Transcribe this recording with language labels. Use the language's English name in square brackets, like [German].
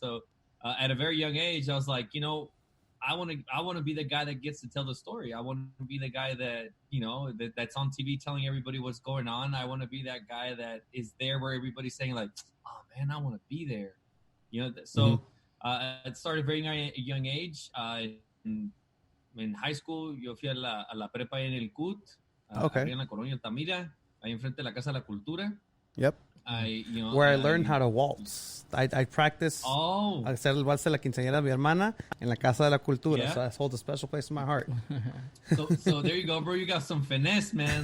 [English] So at a very young age, I was like, I want to be the guy that gets to tell the story. I want to be the guy that that's on TV telling everybody what's going on. I want to be that guy that is there where everybody's saying like, oh man, I want to be there. So it started very young age. In high school, [Spanish] yo fui a la prepa en el CUT, en la Colonia Altamira, ahí enfrente de la Casa de la Cultura. [English] Yep. Where I learned how to waltz. I practiced [Spanish] hacer el vals de la quinceañera de mi hermana en la Casa de la Cultura. [English] So that holds a special place in my heart. So there you go, bro. You got some finesse, man.